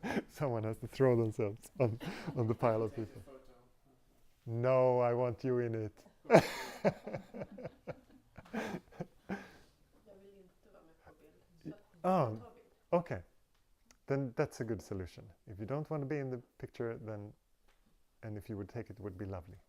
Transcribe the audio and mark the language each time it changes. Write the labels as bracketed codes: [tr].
[en] Someone has to throw themselves on the pile of people. No, I want you in it. [sv] Jag vill inte vara med på bild. Så ta bild. [en] Okay. Then that's a good solution. If you don't want to be in the picture, then, and if you would take it, would be lovely.